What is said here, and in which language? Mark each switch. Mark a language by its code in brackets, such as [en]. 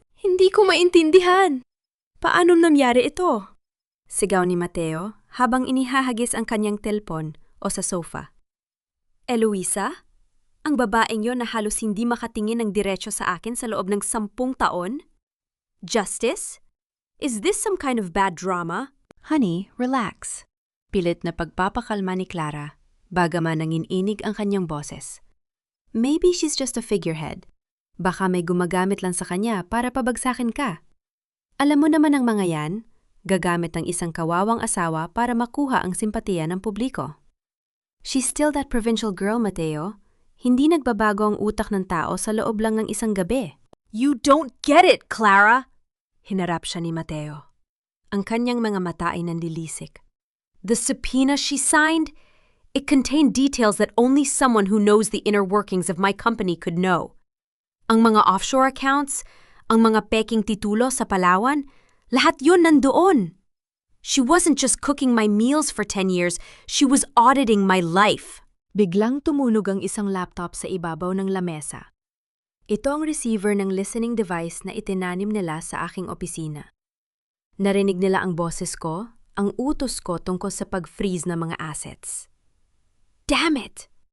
[tl] Hindi ko maintindihan! Paano nangyari ito? Sigaw ni Mateo habang inihahagis ang kanyang telpon o sa sofa. Eloisa? Ang babaeng yon na halos hindi makatingin ng diretso sa akin sa loob ng 10 taon? [en] Justice? Is this some kind of bad drama? Honey, relax. [tl] Pilit na pagpapakalma ni Clara, bagaman nanginginig ang kanyang boses. [en] Maybe she's just a figurehead. [tl] Baka may gumagamit lang sa kanya para pabagsakin ka. Alam mo naman ang mga yan, gagamit ng isang kawawang asawa para makuha ang simpatiya ng publiko. [en] She's still that provincial girl, Mateo. [tl] Hindi nagbabago ang utak ng tao sa loob lang ng isang gabi. [en] You don't get it, Clara! [tl] Hinarap siya ni Mateo. Ang kanyang mga mata ay nanlilisik. [en] The subpoena she signed? It contained details that only someone who knows the inner workings of my company could know. [tl] Ang mga offshore accounts, ang mga peking titulo sa Palawan, lahat yun nandoon. [en] She wasn't just cooking my meals for 10 years, she was auditing my life. [tl] Biglang tumunog ang isang laptop sa ibabaw ng lamesa. Ito ang receiver ng listening device na itinanim nila sa aking opisina. Narinig nila ang boses ko, ang utos ko tungkol sa pag-freeze ng mga assets. [en] Damn it!